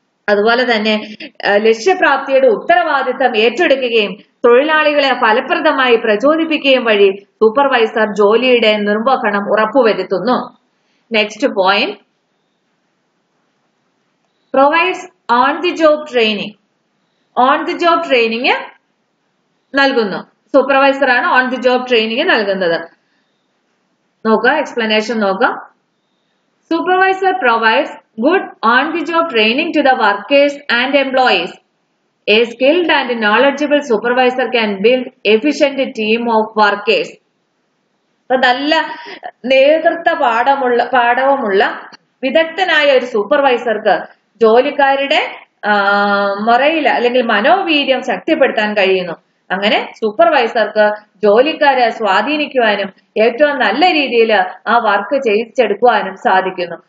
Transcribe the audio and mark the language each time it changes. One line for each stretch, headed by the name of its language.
Malayalam: അതുപോലെ തന്നെ ലക്ഷ്യപ്രാപ്തിയുടെ ഉത്തരവാദിത്തം ഏറ്റെടുക്കുകയും തൊഴിലാളികളെ ഫലപ്രദമായി പ്രചോദിപ്പിക്കുകയും വഴി സൂപ്പർവൈസർ ജോലിയുടെ നിർവഹണം ഉറപ്പുവരുത്തുന്നു.
English: Next point, provides on the job training.
Malayalam: On the job training നൽകുന്നു. സൂപ്പർവൈസർ ആണ് ഓൺ ദി ജോബ് ട്രെയിനിങ് നൽകുന്നത്. നോക്കുക, എക്സ്പ്ലനേഷൻ നോക്കാം.
English: Supervisor provides good on-the-job training to the workers and employees. A skilled and knowledgeable supervisor can build efficient team of workers.
Malayalam: നല്ല നേതൃത്വ പാഠവുമുള്ള വിദഗ്ധനായ ഒരു സൂപ്പർവൈസർക്ക് ജോലിക്കാരുടെ മൊറയിൽ അല്ലെങ്കിൽ മനോവീര്യം ശക്തിപ്പെടുത്താൻ കഴിയുന്നു. അങ്ങനെ സൂപ്പർവൈസർക്ക് ജോലിക്കാരെ സ്വാധീനിക്കുവാനും ഏറ്റവും നല്ല രീതിയിൽ ആ വർക്ക് ചെയ്യിച്ചെടുക്കുവാനും സാധിക്കുന്നു.